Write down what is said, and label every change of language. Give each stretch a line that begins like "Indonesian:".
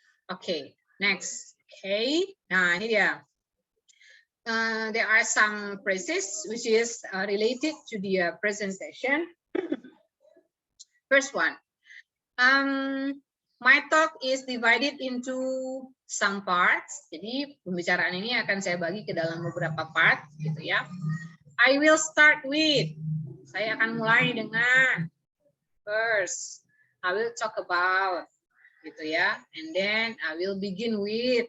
English: Okay, next. Okay,
Indonesian: nah ini dia.
English: There are some phrases which is related to the presentation. First one. My talk is divided into some parts.
Indonesian: Jadi pembicaraan ini akan saya bagi ke dalam beberapa part, gitu ya.
English: I will start with.
Indonesian: Saya akan mulai dengan
English: first. I will talk about,
Indonesian: gitu ya.
English: And then I will begin with.